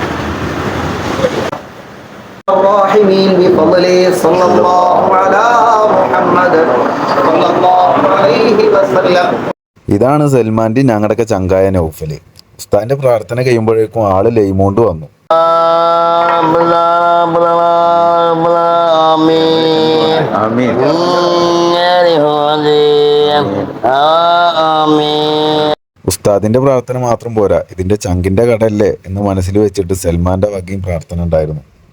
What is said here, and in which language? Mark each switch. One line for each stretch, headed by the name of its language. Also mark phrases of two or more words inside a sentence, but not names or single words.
Arabic: الراحمين بفضله صلى الله على محمد صلى الله عليه وسلم.
Malayalam: ഇതാണ് സൽമാന്റെ ഞങ്ങളുടെയൊക്കെ ചങ്കായ നൗഫല്. ഉസ്താദിന്റെ പ്രാർത്ഥന കഴിയുമ്പോഴേക്കും ആള് ലൈമോണ്ട് വന്നു. ഉസ്താദിന്റെ പ്രാർത്ഥന മാത്രം പോരാ, ഇതിന്റെ ചങ്കിന്റെ കടയല്ലേ എന്ന് മനസ്സിൽ വെച്ചിട്ട് സൽമാന്റെ വകയും പ്രാർത്ഥന ഉണ്ടായിരുന്നു.